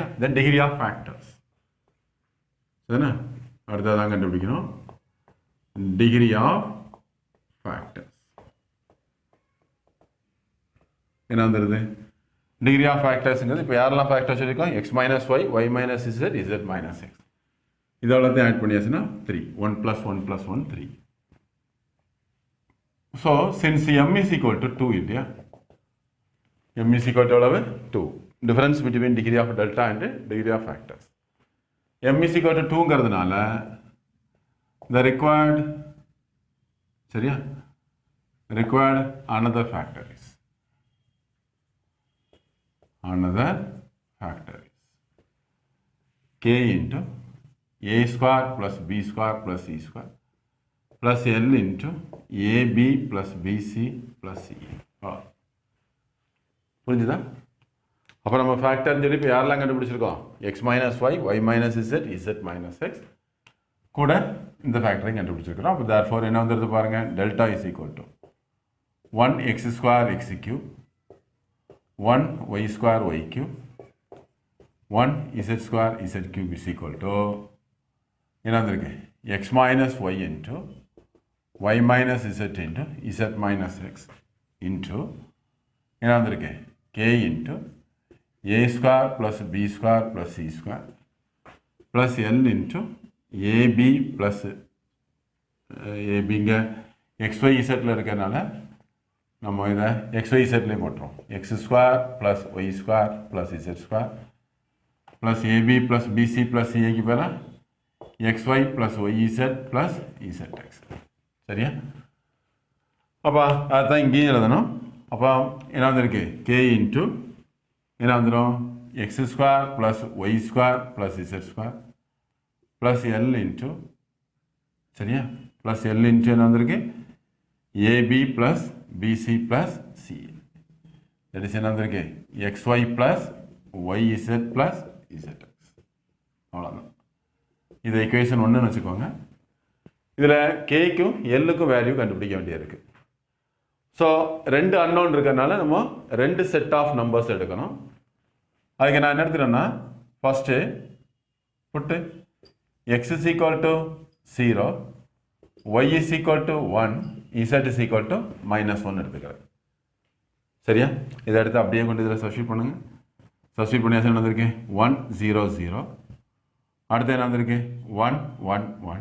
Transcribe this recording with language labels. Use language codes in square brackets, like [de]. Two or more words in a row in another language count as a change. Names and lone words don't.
[en] then degree of factors [ta] சரிண்ணா, அடுத்ததான் கண்டுபிடிக்கணும் [en] degree of factors. [ta] என்ன வந்துடுது, [en] degree of factorsுங்கிறது [ta] இப்போ யாரெல்லாம் ஃபேக்டர்ஸ் சொல்லியிருக்கோம், [en] x minus y, y minus z, z minus x. [ta] இது எவ்வளோத்தையும் ஆட் பண்ணியாச்சுன்னா 3. [en] 1 + 1 + 1 3. so since m is equal to 2 இல்லையா, m is equal to எவ்வளவு 2. difference between degree of delta and degree of factors. m is equal to 2ங்கிறதுனால the required சரியா required another factor is k into a square plus b square plus c square plus l into ab plus bc plus c. [ta] புரிஞ்சுதா? அப்போ நம்ம ஃபேக்டர்னு சொல்லி இப்போ யாரெல்லாம் கண்டுபிடிச்சிருக்கோம், [en] x minus y, y minus z, z minus x [ta] கூட இந்த ஃபேக்டரையும் கண்டுபிடிச்சிருக்கிறோம். [en] அப்போ therefore [ta] என்ன வந்துடுது பாருங்கள், [en] delta is equal to 1 x square x cube 1 y square y cube 1 z square z cube is equal to [ta] என்ன வந்திருக்கு, [en] x minus y into y minus z into z minus x into [ta] என்ன வந்திருக்கு [en] k into a square plus b square plus c square plus l into ab plus abங்க xy zல [ta] இருக்கிறதுனால நம்ம இதை [en] xy zலேயே போட்டுரும், x square plus y square plus z square plus ab plus bc plus caக்கு பேர xy plus yz plus zx. [ta] சரியா? அப்போ அதுதான் இங்கேயும் எழுதணும். அப்போ என்ன வந்துருக்கு, [en] k இன்ட்டு [ta] என்ன வந்துடும், [en] x square plus y square plus z square plus l இன்ட்டு சரியா plus l இன்ட்டு [ta] என்ன வந்திருக்கு [en] ab plus bc plus c. that is [ta] என்ன வந்திருக்கு [en] xy plus yz plus zx. அவ்வளோதான். [ta] இது equation 1 ன்னு வச்சுக்கோங்க. இதில் கேக்கும் எல்லுக்கும் வேல்யூ கண்டுபிடிக்க வேண்டியிருக்கு. ஸோ ரெண்டு அன்னோன் இருக்கிறதுனால நம்ம ரெண்டு [en] set of numbers [ta] எடுக்கணும். அதுக்கு நான் என்ன எடுத்துக்கிறேன்னா [en] first put x is equal to 0, y is equal to 1, z is equal to -1 எடுத்துக்கிறேன். [ta] சரியா? இதை எடுத்து அப்படியே கொண்டு இதில் சப்ஸ்டியூட் பண்ணுங்க. சப்ஸ்டியூட் பண்ணி என்ன வந்திருக்கு 1 0 0. அடுத்து என்ன வந்திருக்கு 1 1 1.